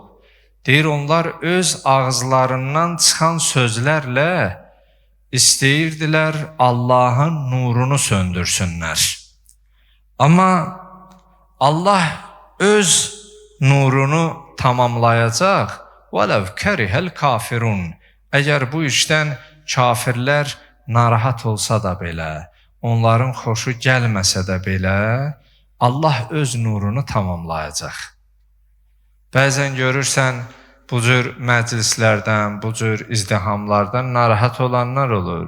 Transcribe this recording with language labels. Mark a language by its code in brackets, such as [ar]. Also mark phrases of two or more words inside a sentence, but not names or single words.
[az] Deyir, onlar öz ağızlarından çıxan sözlərlə istəyirdilər Allahın nurunu söndürsünlər. Amma Allah öz nurunu tamamlayacaq. [ar] وَلَوْ كَرِهَ الْكَافِرُونَ. [az] Əgər bu işdən kafirlər narahat olsa da belə, onların xoşu gəlməsə də belə, Allah öz nurunu tamamlayacaq. Bəzən görürsən, bu cür məclislərdən, bu cür izdihamlardan narahat olanlar olur.